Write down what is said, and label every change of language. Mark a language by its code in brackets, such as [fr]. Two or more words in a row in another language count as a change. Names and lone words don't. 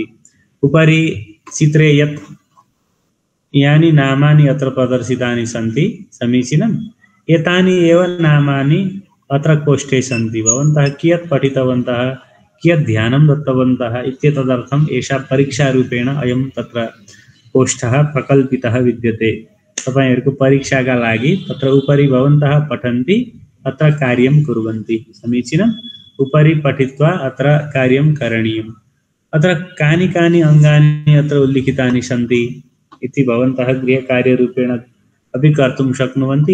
[sa] उपरि चित्रे यत् यानि नामानि अत्र प्रदर्शितानि सन्ति, समीचीनम्। एतानि एव नामानि अत्र कोष्ठे सन्ति। भवन्तः कियत् पठितवन्तः, कियत् ध्यानं दत्तवन्तः इत्येतदर्थम् एषा परीक्षारूपेण अयं तत्र कोष्ठः प्रकल्पितः विद्यते। [ne] तपाईहरुको परीक्षाका लागि [sa] तत्र उपरि भवन्तः पठन्ति, अत्र कार्यं कुर्वन्ति। समीचीनम्। उपरि पठित्वा अत्र कार्यं करणीयम्। अत्र कानि कानि अङ्गानि अत्र उल्लिखितानि सन्ति इति भवन्तः गृहकार्यरूपेण अपि कर्तुं शक्नुवन्ति।